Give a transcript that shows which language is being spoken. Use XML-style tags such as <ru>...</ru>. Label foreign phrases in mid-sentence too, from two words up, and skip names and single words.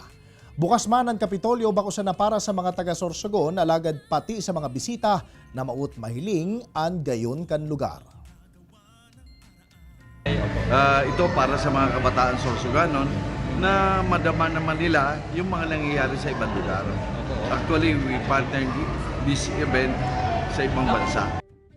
<bik>Bukas man ang Kapitolyo bako na para sa mga taga-Sorsogon, alagad pati sa mga bisita na maut mahiling ang gayon kan lugar.</bik> <tl>Ito para sa mga kabataan Sorsoganon na madama naman nila yung mga nangyayari sa ibang lugar.</tl> <en>Actually, we partnered this event</en> <tl>sa ibang bansa.</tl>